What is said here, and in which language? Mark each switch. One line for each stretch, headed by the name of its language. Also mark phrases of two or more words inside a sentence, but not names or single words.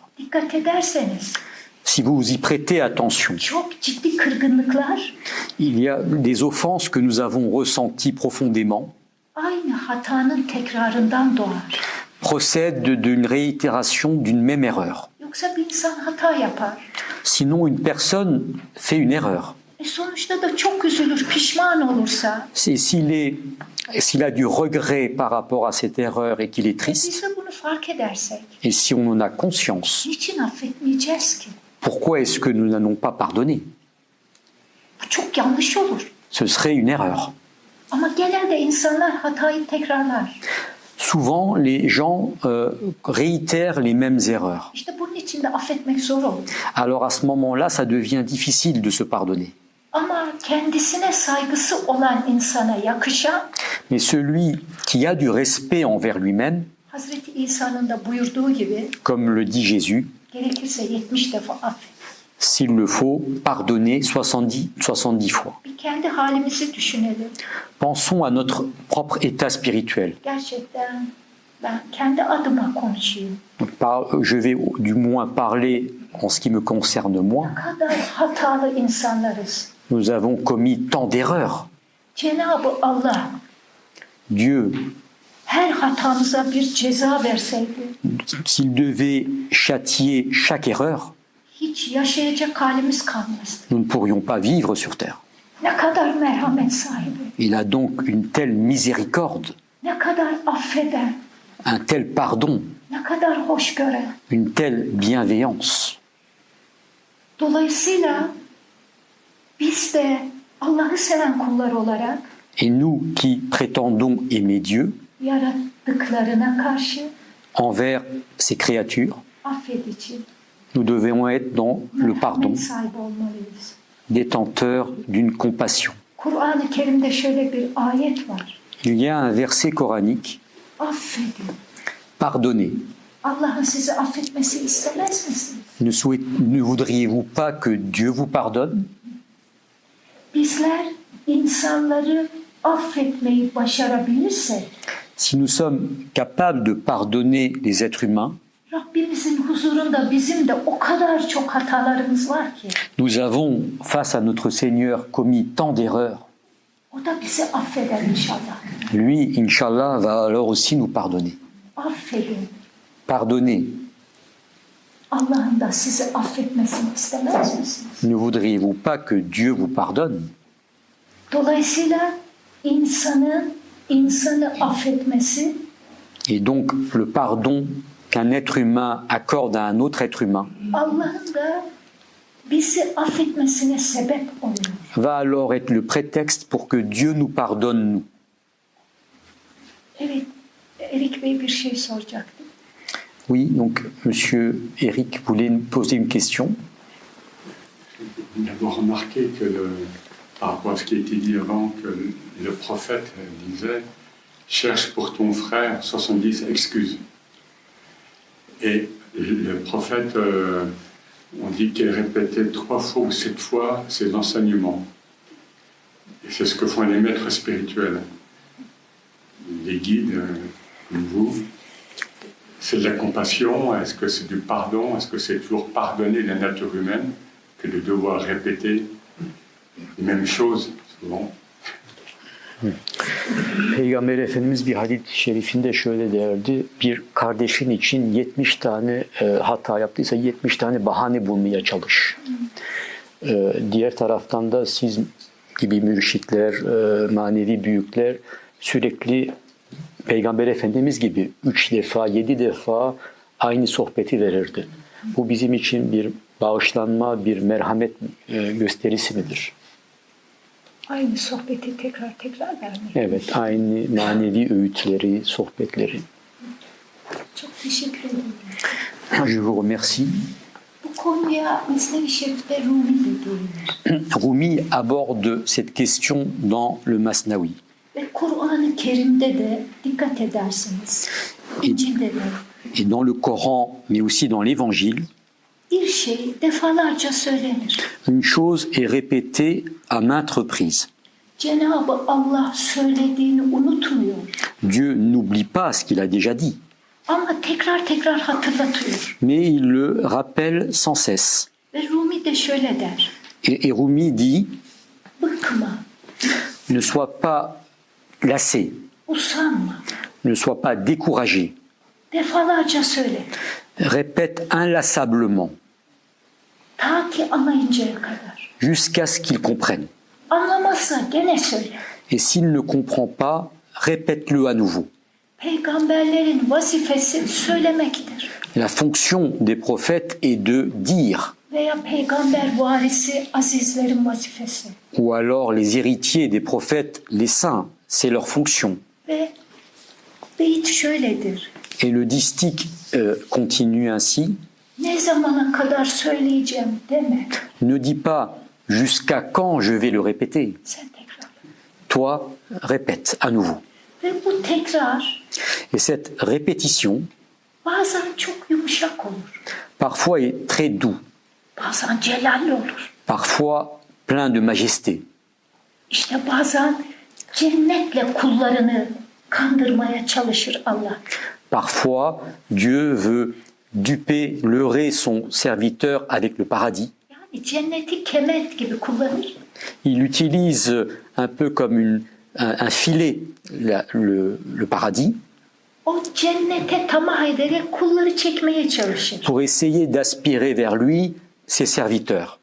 Turkish: Dikkat ederseniz
French: Si vous y prêtez attention,
Turkish: çok ciddi kırgınlıklar
French: il y a des offenses que nous avons ressenties profondément,
Turkish: aynı hatanın tekrarından doğar.
French: procèdent d'une réitération d'une même erreur.
Turkish: Yoksa bir insan hata yapar.
French: Sinon, une personne fait une erreur.
Turkish: Sonuçta da çok üzülür, pişman olursa.
French: S'il a du regret par rapport à cette erreur et qu'il est triste,
Turkish: Biz de bunu fark edersek,
French: et si on en a conscience,
Turkish: niçin affetmeyeceğiz ki?
French: pourquoi est-ce que nous n'allons pas pardonner?
Turkish: Bu çok yanlış olur.
French: Ce serait une erreur.
Turkish: Ama genelde insanlar hatayı tekrarlar.
French: Souvent, les gens réitèrent les mêmes erreurs.
Turkish: İşte bunun için de affetmek zor olur.
French: Alors à ce moment-là, ça devient difficile de se pardonner.
Turkish: Ama kendisine saygısı olan insana yakışan,
French: Mais celui qui a du respect envers lui-même,
Turkish: Hazreti İsa'nın da buyurduğu gibi,
French: comme le dit Jésus,
Turkish: gerekirse 70 defa affet.
French: s'il le faut, pardonner 70 fois.
Turkish: Bir kendi halimizi düşünelim.
French: Pensons à notre propre état spirituel.
Turkish: Gerçekten ben kendi adıma konuşayım.
French: Je vais du moins parler en ce qui me concerne moi.
Turkish: Ne kadar hatalı insanlarız.
French: Nous avons commis tant d'erreurs.
Turkish: Cenab-ı Allah
French: Dieu,
Turkish: her hatamıza bir ceza verseydi,
French: s'il devait châtier chaque erreur,
Turkish: hiç yaşayacak halimiz kalmazdı.
French: nous ne pourrions pas vivre sur terre.
Turkish: Ne kadar merhamet sahibi,
French: Il a donc une telle miséricorde,
Turkish: ne kadar affeden,
French: un tel pardon,
Turkish: ne kadar hoş gören.
French: une telle bienveillance.
Turkish: Dolayısıyla biz de Allah'ı seven kullar olarak
French: Et nous qui prétendons aimer Dieu
Turkish: yarattıklarına karşı
French: envers ses créatures,
Turkish: affedici,
French: nous devons être dans le pardon,
Turkish: merhamet sahibi olmalıyız.
French: détenteurs d'une compassion.
Turkish: Kur'an-ı Kerim'de şöyle bir ayet var.
French: Il y a un verset coranique,
Turkish: Affedin.
French: pardonnez.
Turkish: Allah'ın sizi affetmesi istemez misiniz?
French: Ne voudriez-vous pas que Dieu vous pardonne?
Turkish: Bizler insanları affetmeyi başarabilirsek,
French: Si nous sommes capables de pardonner les êtres humains,
Turkish: Rabbimizin huzurunda bizim de o kadar çok hatalarımız var ki,
French: nous avons, face à notre Seigneur, commis tant d'erreurs.
Turkish: o da bizi affeder inşallah.
French: Lui, Inch'Allah, va alors aussi nous pardonner.
Turkish: Affedin.
French: Pardonnez.
Turkish: Allah'ın da sizi affetmesini istemez misiniz?
French: Ne voudriez-vous pas que Dieu vous pardonne?
Turkish: Dolayısıyla insanı affetmesi
French: Et donc, le pardon qu'un être humain accorde à un autre être humain
Turkish: Allah'ın da bizi affetmesine sebep oluyor.
French: va alors être le prétexte pour que Dieu nous pardonne, nous.
Turkish: Evet, Erik Bey bir şey soracaktı.
French: Oui, donc Monsieur Eric voulait nous poser une question. J'ai d'abord remarqué que, par rapport à ce qui a été dit avant, que le prophète disait « Cherche pour ton frère 70 excuses ». Et le prophète, on dit qu'il répétait 3 fois ou 7 fois ses enseignements. Et c'est ce que font les maîtres spirituels, les guides, comme vous. C'est de la compassion, est-ce que c'est du pardon, est-ce que c'est toujours pardonner la nature humaine que de devoir répéter les mêmes choses souvent?
Turkish: Peygamber Efendimiz bir hadis-i şerifinde şöyle derdi, bir kardeşin için 70 tane hata yaptıysa 70 tane bahane bulmaya çalış. Diğer taraftan da siz gibi mürşitler, manevi büyükler sürekli Peygamber Efendimiz gibi 3 defa, 7 defa aynı sohbeti verirdi. Bu bizim için bir bağışlanma, bir merhamet gösterisi midir? Aynı sohbeti tekrar vermek. Evet, aynı manevi öğütleri, sohbetleri. Çok teşekkür ederim.
French: Je vous remercie.
Turkish: Bu konuya Mesnevi Şerif'te Rumi de değinir.
French: Rumi aborde cette question dans le Masnavi.
Turkish: Ve Kur'an-ı Kerim'de de dikkat edersiniz. İncil'de de.
French: Et dans le Coran, mais aussi dans l'Évangile,
Turkish: Bir şey defalarca söylenir.
French: une chose est répétée à maintes reprises.
Turkish: Cenab-ı Allah söylediğini unutmuyor.
French: Dieu n'oublie pas ce qu'il a déjà dit,
Turkish: Ama tekrar hatırlatıyor.
French: mais il le rappelle sans cesse.
Turkish: Ve Rumi de şöyle der.
French: Et Rumi dit,
Turkish: Bıkma,
French: ne sois pas lassé,
Turkish: usanma.
French: ne sois pas découragé.
Turkish: Defalarca söyle.
French: Répète inlassablement,
Turkish: Ta ki anlayıncaya kadar.
French: jusqu'à ce qu'il comprenne.
Turkish: Anlamazsa gene söyle.
French: Et s'il ne comprend pas, répète-le à nouveau.
Turkish: Peygamberlerin vazifesi söylemektir.
French: La fonction des prophètes est de dire,
Turkish: Veya peygamber varisi azizlerin vazifesi.
French: ou alors les héritiers des prophètes, les saints, c'est leur fonction.
Turkish: Ve beyit şöyledir.
French: Et le distique continue ainsi,
Turkish: Ne zamana kadar söyleyeceğim deme.
French: ne dis pas jusqu'à quand je vais le répéter.
Turkish: Sen tekrar.
French: Toi, répète à nouveau.
Turkish: Ve bu tekrar
French: Et cette répétition,
Turkish: bazen çok yumuşak olur.
French: parfois est très doux,
Turkish: Bazen celalli olur.
French: parfois plein de majesté.
Turkish: İşte bazen cennetle kullarını kandırmaya çalışır Allah.
French: Parfois, Dieu veut duper, leurrer son serviteur avec le paradis.
Turkish: Yani cenneti kemet gibi kullanır.
French: Il utilise un peu comme un filet le paradis
Turkish: O cennete tamah ederek kulları çekmeye çalışır.
French: pour essayer d'aspirer vers lui ses serviteurs.